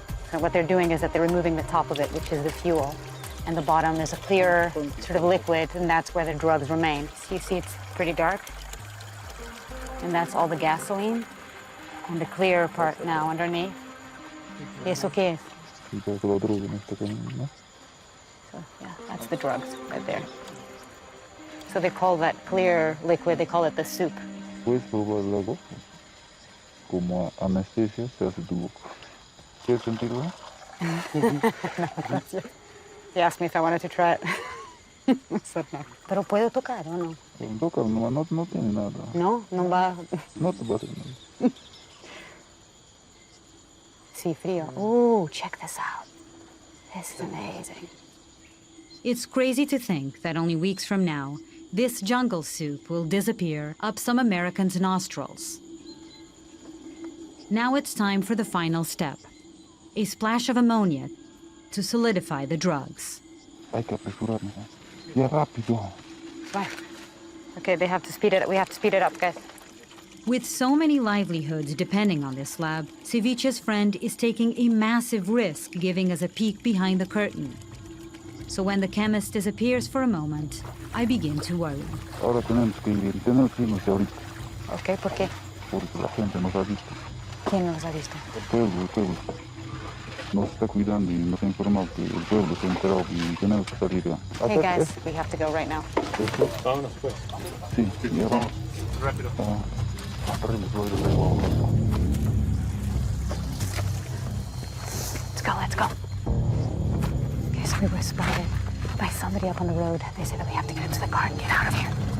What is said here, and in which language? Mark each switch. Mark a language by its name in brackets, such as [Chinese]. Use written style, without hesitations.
[English] So what they're doing is that they're removing the top of it, which is the fuel, and the bottom is a clear sort of liquid, and that's where the drugs remain. So you see it's pretty dark, and that's all the gasoline, and the clear part now underneath. [Spanish] ¿Y eso qué es? La droga en este camino, ¿no? [English] So yeah, that's the drugs right there. So they call that clear liquid, they call it the soup. [Spanish] Puedes probar la boca. Como anestesia se hace tu boca. ¿Quieres sentirla? [English] He asked me if I wanted to try it. I said no. [Spanish] Pero puedo tocar o no? Toca, no tiene nada. No, no va. No te va a hacer nada. Sí, frío. [English] Ooh, check this out. This is amazing. It's crazy to think that only weeks from now, this jungle soup will disappear up some Americans' nostrils. Now it's time for the final step. A splash of ammonia to solidify the drugs. [Spanish] Hay que apresurarnos. Ya rápido. [English] Right. Okay, they have to speed it up. We have to speed it up, guys. With so many livelihoods depending on this lab, Ceviche's friend is taking a massive risk giving us a peek behind the curtain. So when the chemist disappears for a moment, I begin to worry. [Spanish] Ahora tenemos que irnos ahorita. Okay, ¿por qué? Porque la gente nos ha visto. ¿Quién nos ha visto? El pueblo. Nos está cuidando y nos ha informado que el pueblo se ha enterado y tenemos que salir ya. [English] Hey guys, we have to go right now. [Spanish] Vámonos, pues. Sí, ya vamos. Rápido. [English] Let's go. Okay, so we were spotted by somebody up on the road. They said that we have to get into the car and get out of here.